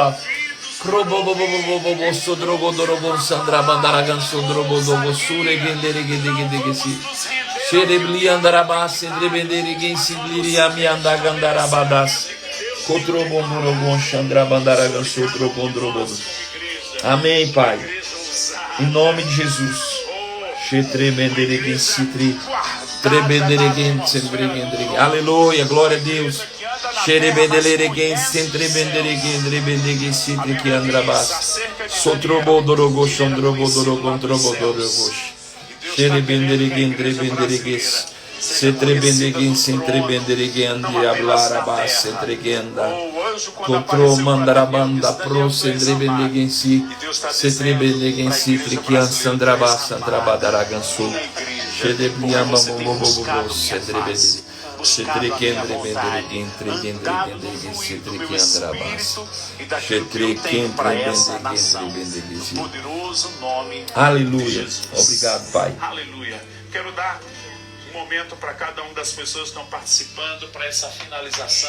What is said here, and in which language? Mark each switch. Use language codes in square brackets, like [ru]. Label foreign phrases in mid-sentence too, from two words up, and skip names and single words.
[pt] Probobobobobobo sodrogodorobo sandrabandaragan sodrobodobo suregenderegedegedegesi. Xerebliandarabas sendrebendereguem sibliriamiandagandarabadas. Cotrobondorobo chandrabandaragan sodrobondrobodo. Amém, Pai. Em nome de Jesus. Xetrebendereguem citri. Trebendereguem sendregendereguem. Aleluia, glória a Deus. Xerebendelereguem sentrebendereguem drebendeguem citrique andrabas. Sotrobodorogo chondrobodorogontrobodorogos. Xerebendereguem drebenderegues. Setrebendeguem sentrebendereguem andiablarabas setregenda. Contromandarabanda pro sendrebendeguem si. Setrebendeguem citrique ansandrabas andrabadaragansu. Xerebliambambobobobo setrebendeguem. Aleluia. Obrigado, Pai. Aleluia. Quero dar um momento para cada uma das pessoas que estão participando para essa finalização.